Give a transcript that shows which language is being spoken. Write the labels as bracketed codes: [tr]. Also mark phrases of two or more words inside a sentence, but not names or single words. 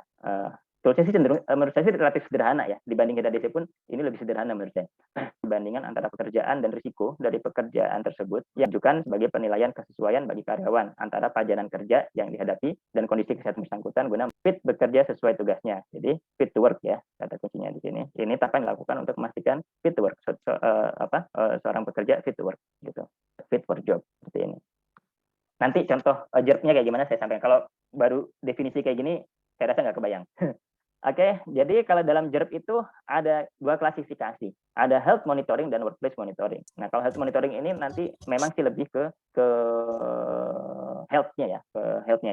[id] Toolsnya sih cenderung, menurut saya sih relatif sederhana ya, dibanding HIRA-DC pun ini lebih sederhana menurut saya. Perbandingan antara pekerjaan dan risiko dari pekerjaan tersebut yang diajukan sebagai penilaian kesesuaian bagi karyawan antara pajanan kerja yang dihadapi dan kondisi kesehatan bersangkutan guna fit bekerja sesuai tugasnya. Jadi [en] fit to work [id] ya, kata kuncinya di sini. Ini apa yang dilakukan untuk memastikan [en] fit to work, [id] seorang pekerja [en] fit to work [id] gitu, [en] fit for job [id] seperti ini. Nanti contoh JERP-nya kayak gimana saya sampaikan. Kalau baru definisi kayak gini, saya rasa nggak kebayang. Oke, jadi kalau dalam JERP itu ada dua klasifikasi, ada [en] health monitoring [id] dan [en] workplace monitoring. [id] Nah, kalau [en] health monitoring [id] ini nanti memang sih lebih ke health-nya ya, ke health-nya.